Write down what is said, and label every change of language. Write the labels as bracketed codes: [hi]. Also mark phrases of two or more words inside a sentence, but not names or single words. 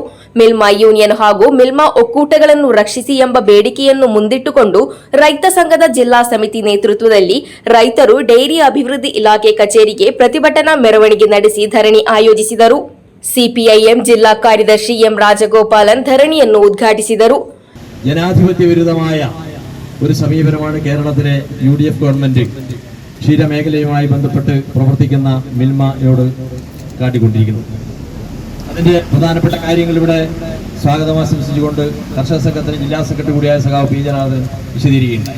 [kn] ಮಿಲ್ಮಾ ಯೂನಿಯನ್ ಹಾಗೂ ಮಿಲ್ಮಾ ಒಕ್ಕೂಟಗಳನ್ನು ರಕ್ಷಿಸಿ ಎಂಬ ಬೇಡಿಕೆಯನ್ನು ಮುಂದಿಟ್ಟುಕೊಂಡು ರೈತ ಸಂಘದ ಜಿಲ್ಲಾ ಸಮಿತಿ ನೇತೃತ್ವದಲ್ಲಿ ರೈತರು ಡೈರಿ ಅಭಿವೃದ್ಧಿ ಇಲಾಖೆ ಕಚೇರಿಗೆ ಪ್ರತಿಭಟನಾ ಮೆರವಣಿಗೆ ನಡೆಸಿ ಧರಣಿ ಆಯೋಜಿಸಿದರು. ಸಿಪಿಐಎಂ ಜಿಲ್ಲಾ ಕಾರ್ಯದರ್ಶಿ ಎಂ ರಾಜಗೋಪಾಲನ್ ಧರಣಿಯನ್ನು ಉದ್ಘಾಟಿಸಿದರು. [ml] ജനാധിപത്യ വിരുദ്ധമായ ഒരു സമീപനമാണ് കേരളത്തിലെ UDF ഗവൺമെന്റ് ക്ഷീരമേഖലയുമായി ബന്ധപ്പെട്ട് പ്രവർത്തിക്കുന്ന മിൽമയോട് കാട്ടിക്കൊണ്ടിരിക്കുന്നത്. അതിന്റെ പ്രധാനപ്പെട്ട കാര്യങ്ങൾ ഇവിടെ സ്വാഗതം ആശംസിച്ചുകൊണ്ട് കർഷക സംഘത്തിന് ജില്ലാ സെക്രട്ടറി കൂടിയായ സഖാവ് പി ജനാർദ്ദൻ വിശദീകരിക്കുകയുണ്ടായി.